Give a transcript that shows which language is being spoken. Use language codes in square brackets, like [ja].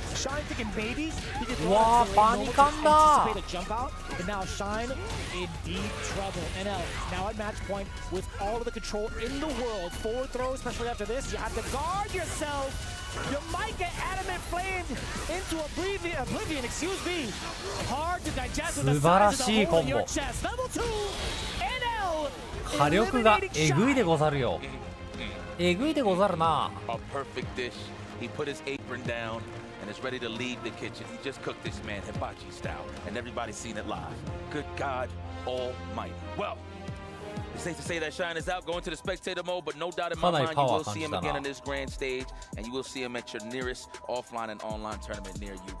[en] Shine thinking maybe he could anticipate a jump out, and now Shine in deep trouble. NL now at match point with all of the control in the world. Forward throw, especially after this, you have to guard yourself. You might get adamant flamed into oblivion, excuse me. Hard to digest with the size of the hole in your chest. Level 2, NL. [ja] 火力がえぐいでござるよ。えぐいでござるな。 [en] A perfect dish. He put his apron down and is ready to leave the kitchen. He just cooked this man hibachi style, and everybody's seen it live. Good God Almighty. Well, it's safe to say that Shine is out going to the spectator mode, but no doubt in my mind you will see him again on this grand stage, and you will see him at your nearest offline and online tournament near you.